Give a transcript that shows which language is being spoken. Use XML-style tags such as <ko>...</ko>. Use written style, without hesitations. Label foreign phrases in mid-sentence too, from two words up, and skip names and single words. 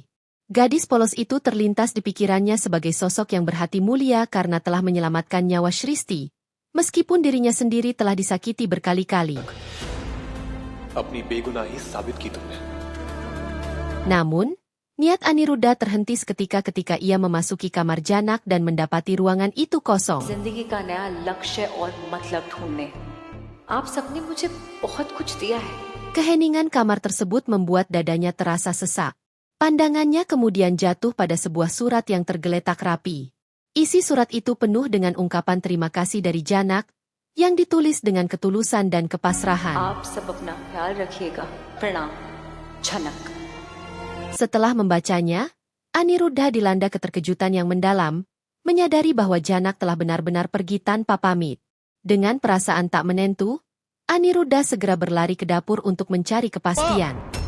<id>Gadis polos itu terlintas di pikirannya sebagai sosok yang berhati mulia karena telah menyelamatkan nyawa Sristi, meskipun dirinya sendiri telah disakiti berkali-kali. Namun, niat Aniruddha terhenti seketika ketika ia memasuki kamar Janak dan mendapati ruangan itu kosong.</id> <hi>जिंदगी का नया लक्ष्य और मतलब ढूंढने. आप सबने मुझे बहुत कुछ दिया है.</hi> <id>Keheningan kamar tersebut membuat dadanya terasa sesak. Pandangannya kemudian jatuh pada sebuah surat yang tergeletak rapi. Isi surat itu penuh dengan ungkapan terima kasih dari Janak, yang ditulis dengan ketulusan dan kepasrahan.</id> <hi>आप सब अपना ख्याल रखिएगा. प्रणाम. Janak.</hi> <id>Setelah membacanya, Aniruddha dilanda keterkejutan yang mendalam, menyadari bahwa Janak telah benar-benar pergi tanpa pamit. Dengan perasaan tak menentu, Aniruddha segera berlari ke dapur untuk mencari kepastian.</id>